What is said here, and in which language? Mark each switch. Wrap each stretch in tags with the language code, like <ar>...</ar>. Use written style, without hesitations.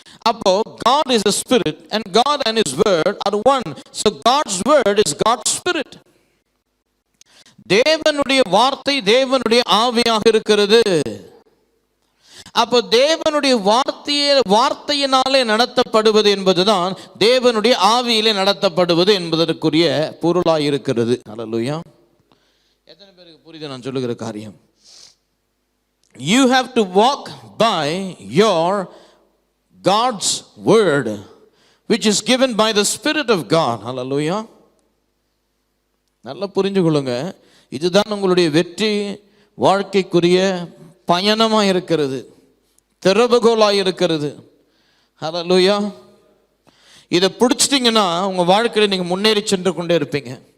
<en>அப்போ God is a spirit and God and his word are one. So God's word is God's spirit.</en> <ta>தேவனுடைய வார்த்தை தேவனுடைய ஆவியாக இருக்கிறது. அப்போ தேவனுடைய வார்த்தையினாலே நடத்தப்படுவது என்பதுதான் தேவனுடைய ஆவியிலே நடத்தப்படுவது என்பதற்குரிய பொருளாய் இருக்கிறது. அல்லேலூயா. எத்தனை பேருக்கு புரியுது நான் சொல்லுகிற காரியம்?</ta> <en>You have to walk by your God's word which is given by the Spirit of God.</en> <ta>Hallelujah. நல்லா புரிஞ்சு கொள்ளுங்க. இதுதான் உங்களுடைய வெற்றி வாழ்க்கைக்குரிய பயணமாக இருக்கிறது, திறவுகோலாக இருக்கிறது. ஹல்லேலூயா. இதை பிடிச்சிட்டிங்கன்னா உங்கள் வாழ்க்கையில் நீங்கள் முன்னேறி சென்று கொண்டே இருப்பீங்க.</ta>